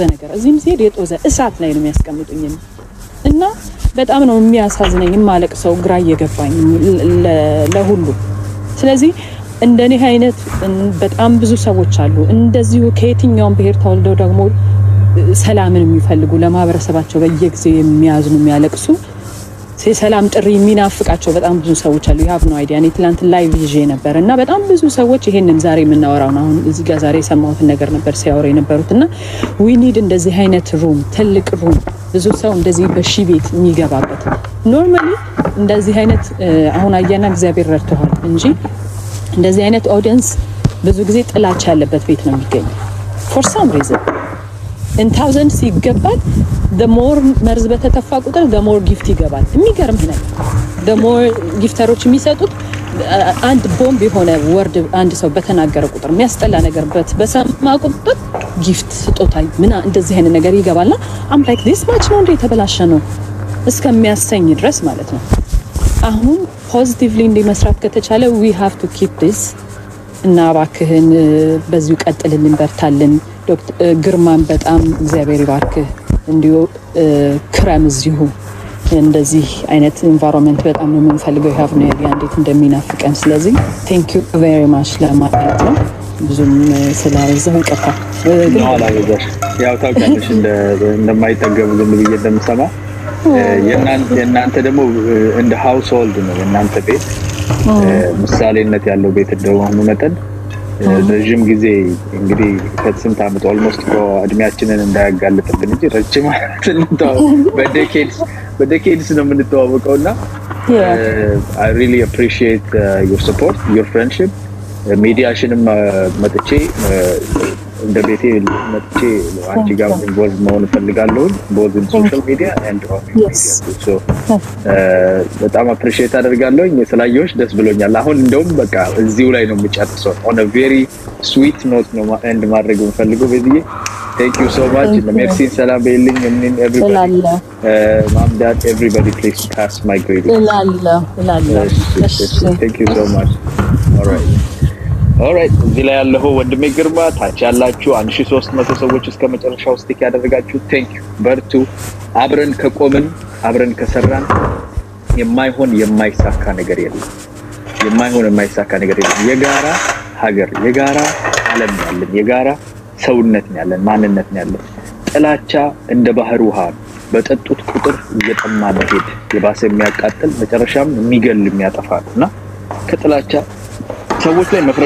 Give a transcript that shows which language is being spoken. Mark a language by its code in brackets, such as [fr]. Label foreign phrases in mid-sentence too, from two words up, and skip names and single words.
[am] ነገር እዚህም ሲሄድ የጦዘ እሳት ላይ ነው የሚያስቀምጡኝ እና በጣም ነው የሚያሳዝነኝ ማለቅ ሰው ግራ እየገባኝ ለሁሉ ስለዚህ እንደኔ አይነት በጣም ብዙ ሰዎች አሉ እንደዚሁ ከየትኛውም ብሔር ተወልደው ደግሞ ሰላምን የሚፈልጉ ለማህበረሰባቸው በየጊዜው የሚያዝኑ የሚያለቅሱ ሰላም ጥሪ የሚናፍቃቸው በጣም ብዙ ሰዎች አሉ [en] you have no idea [am] እኔ ትላንት ላይቭ ይዤ ነበርና በጣም ብዙ ሰዎች ይሄንን ዛሬ የምናወራው ነው አሁን እዚህ ጋር ዛሬ ሰማሁት ነገር ነበር ሲያወሩ የነበሩትና [en] we need [am] እንደዚህ አይነት ሩም ትልቅ ሩም ብዙ ሰው እንደዚህ በሺ ቤት የሚገባበት ኖርማሊ እንደዚህ አይነት አሁን አያና እግዚአብሔር ረድቷል እንጂ እንደዚህ አይነት ኦዲየንስ ብዙ ጊዜ ጥላቻ ያለበት ቤት ነው የሚገኘው [en] for some reason in thousands [am] ይገባል [en] the more [am] መርዝ በተተፋ ቁጥር [en] the more gift [am] ይገባል የሚገርም ነው [en] the more [am] ጊፍተሮች የሚሰጡት አንድ ቦምብ የሆነ ወርድ አንድ ሰው በተናገረ ቁጥር የሚያስጠላ ነገር በሰማ ቁጥር ጊፍት ስጦታ ምና እንደዚህ አይነት ነገር ይገባልና [en] I'm like this much [am] ነው እንደ ተበላሸ ነው እስከሚያሰኝ ድረስ ማለት ነው አሁን ፖዚቲቭሊ እንዲመስራት ከተቻለ [en] we have to keep this [am] እና ባክህን በዚሁ ቀጥልልን በርታልን ዶክተር ግርማን በጣም እግዚአብሔር ይባርክ እንዲሁ ክራም እዚሁ እንደዚህ አይነት environment በጣም ነው የምንፈልገው [en] have no idea [am] እንዴት እንደሚናፍቀን ስለዚህ [en] thank you very much [am] ለማለት ነው ብዙም ስላዘው ይቀፋ ግን አላበዛሽ ያው ታውቃለሽ እንደማይጠገቡ ዝም ብዬ እንደምሰማ የናንተ ደግሞ እንደ ሃውስሆልድ ነው የናንተ ቤት ምሳሌነት ያለው ቤት እንደሆነ መጠን ረጅም ጊዜ እንግዲህ ከስንት አመት almost እድሜያችንን እንዳያጋልጥብን እንጂ ረጅም በዴኬድስ ነው የምንተዋወቀውና [en] I really appreciate your support your friendship [am] ሚዲያሽንም መጥቼ እንደ ቤቴ መጥቼ አንቺ ጋር ኢንቮልቭ መሆን ፈልጋለሁ both [en] in social media and on media so [am] በጣም appreciate አደርጋለሁ ስላየሁሽ ደስ ብሎኛል አሁን እንደውም በቃ እዚሁ ላይ ነው የምጨርሰው [en] on a very sweet note [am] ነው and ማድረግ ፈልገው በዚህ [en] thank you so much merci salam bailing and everybody mom dad everybody please pass my greetings thank you so much all right [am] እዚህ ላይ ያለው ወንድሜ ግርማ ታች ያላችሁ 1300 ሰዎች እስከ መጨረሻው ስቲክ ያደረጋችሁ [en] thank you [am] በርቱ አብረን ከቆምን አብረን ከሰራን የማይሆን የማይሳካ ነገር የለም የማይሳካ ነገር የለም የጋራ ሀገር የጋራ ዓለም ያለን የጋራ ሰውነት ያለን ማንነት ያለን ጥላቻ እንደ ባህር ውሃ በጠጡት ቁጥር እየጠማ መሄድ የባሰ የሚያቃጥል መጨረሻም የሚገል የሚያጠፋና ከጥላቻ ሰዎች ላይ መፍረድ